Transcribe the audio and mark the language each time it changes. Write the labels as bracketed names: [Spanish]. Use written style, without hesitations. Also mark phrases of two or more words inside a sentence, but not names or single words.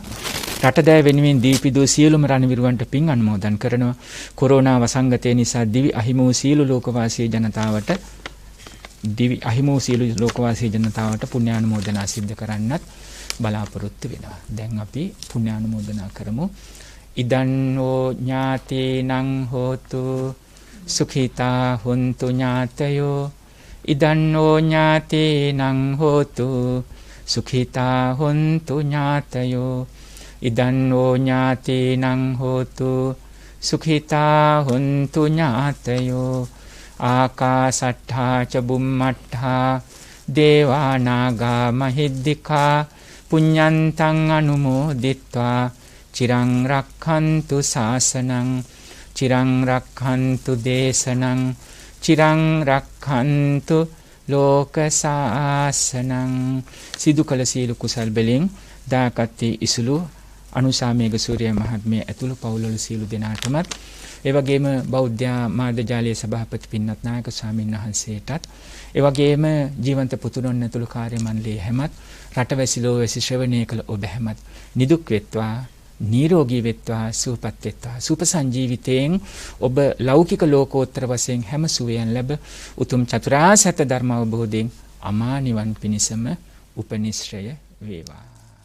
[Sinhala] රටදෑ වෙනුවෙන් දීපිදෝ සියලුම රණවිරුවන්ට පින් අනුමෝදන් කරනවා. කොරෝනා වසංගතය නිසා දිවි අහිමි වූ සියලු ලෝකවාසී ජනතාවට පුණ්‍යානුමෝදනා සිද්ධ කරන්නත් බලාපොරොත්තු වෙනවා. දැන් අපි පුණ්‍යානුමෝදනා කරමු. [Pali] ඉදන්නෝ ඥාතේනං හෝතු සුඛිතා හොන්තු ඥාතයෝ. ඉදන්නෝ ඥාතේනං හෝතු සුඛිතා හොන්තු ඥාතයෝ. ඉදන්නෝ ඥාතේනං හෝතු සුඛිතා හොන්තු ඥාතයෝ. ආකාසට්ඨා ච බුම්මට්ඨා දේවානාගා මහිද්దికා පුඤ්ඤන්තං අනුමෝදිත්වා චිරං රක්ඛන්තු ශාසනං චිරං රක්ඛන්තු දේශනං චිරං රක්ඛන්තු ලෝක ශාසනං. [Sinhala] සිදු කළ සීල කුසල් බැලින් දාකත්ති ඉසුළු අනුසාමේග සූර්ය මහත්මිය ඇතුළු පවුල්වල සීලු දෙනාටමත් ඒ වගේම බෞද්ධ මාධ්‍ය ජාලයේ සභාපති පින්වත් නායක ස්වාමීන් වහන්සේටත් ඒ වගේම ජීවන්ත පුතුණන් ඇතුළු කාර්ය මණ්ඩලයේ හැමත් රටවැසි ලෝවැසි ශ්‍රවණය කළ ඔබ හැමත් නිදුක් වෙත්වා නිරෝගී වෙත්වා සුවපත් වෙත්වා සුපසංජීවිතයෙන් ඔබ ලෞකික ලෝකෝත්තර වශයෙන් හැම සුවයන් ලැබ උතුම් චතුරාර්ය සත්‍ය ධර්ම අවබෝධයෙන් අමා නිවන් පිණසම උපනිශ්‍රය වේවා.